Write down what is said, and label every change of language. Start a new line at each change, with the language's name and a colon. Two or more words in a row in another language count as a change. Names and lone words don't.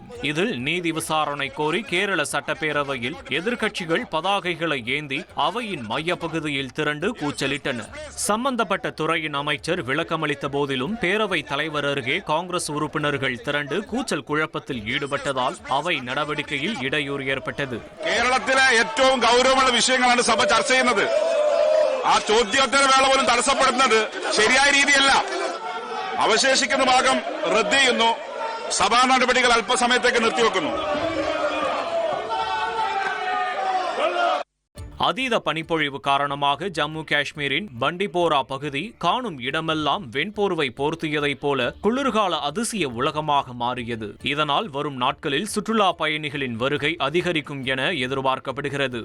Tamil: இதில் நீதி விசாரணை கோரி கேரள சட்டப்பேரவையில் எதிர்க்கட்சிகள் பதாகைகளை ஏந்தி அவையின் மையப்பகுதியில் திரண்டு கூச்சலிட்டனர். சம்பந்தப்பட்ட துறையின் அமைச்சர் விளக்கமளித்த போது பேரவை தலைவர் அருகே காங்கிரஸ் உறுப்பினர்கள் திரண்டு கூச்சல் குழப்பத்தில் ஈடுபட்டதால் அவை நடவடிக்கையில் இடையூறு ஏற்பட்டது.
Malayalam: കേരളത്തിലെ ഏറ്റവും ഗൗരവമുള്ള വിഷയങ്ങളാണ് സഭ ചർച്ച ചെയ്യുന്നത്. ആ ചോദ്യോത്തര വേള പോലും തടസ്സപ്പെടുന്നത് ശരിയായ രീതിയല്ല. അവശേഷിക്കുന്ന ഭാഗം റദ്ദ് ചെയ്യുന്നു. സഭാ നടപടികൾ അല്പസമയത്തേക്ക് നിർത്തിവെക്കുന്നു.
Tamil: அதீத பனிப்பொழிவு காரணமாக ஜம்மு காஷ்மீரின் பண்டிபோரா பகுதி காணும் இடமெல்லாம் வெண்போர்வை போர்த்தியதைப் போல குளிர்கால அதிசய உலகமாக மாறியது. இதனால் வரும் நாட்களில் சுற்றுலா பயணிகளின் வருகை அதிகரிக்கும் என எதிர்பார்க்கப்படுகிறது.